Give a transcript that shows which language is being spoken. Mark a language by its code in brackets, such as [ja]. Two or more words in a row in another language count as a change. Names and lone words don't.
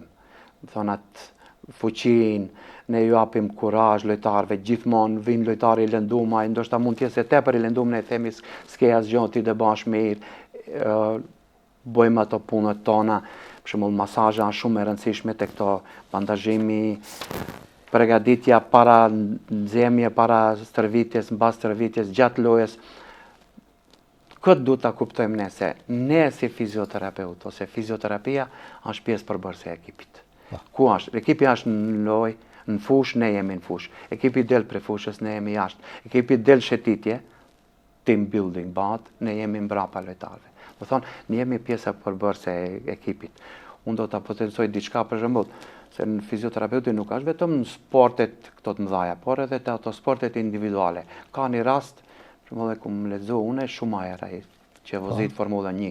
[sq] Do thonë atë fuqin, ne ju japim kurazh lojtarëve, gjithmonë vinë lojtari i lëndum, ai ndoshta mund të jetë tepër i lëndum, ne themi s'ke asgjë ti të bash mirë, bëjmë ato punët tona, për shembull masazha janë shumë e rëndësishme tek këto, bandazhimi, përgatitja para nxemje, para stërvitjes, mbas stërvitjes, gjatë lojës. Këtë du ta kuptojmë ne se ne si fizioterapeut ose fizioterapia është pjesë përbërëse e ekipit. Ku është? Ekipi është në lojë, në fushë, ne jemi në fushë. Ekipi del prej fushës, ne jemi jashtë. Ekipi del shëtitje, [en] team building bat, [sq] ne jemi mbrapa lojtarëve. Do thonë, ne jemi pjesa përbërëse e ekipit. Unë do ta potencoj diçka për shembull, se në fizioterapeuti nuk është vetëm në sportet këto të mëdha, por edhe te ato sportet individuale. Ka një rast, për shembull, ku më lexo unë shumë herë ai që vozit Formula 1.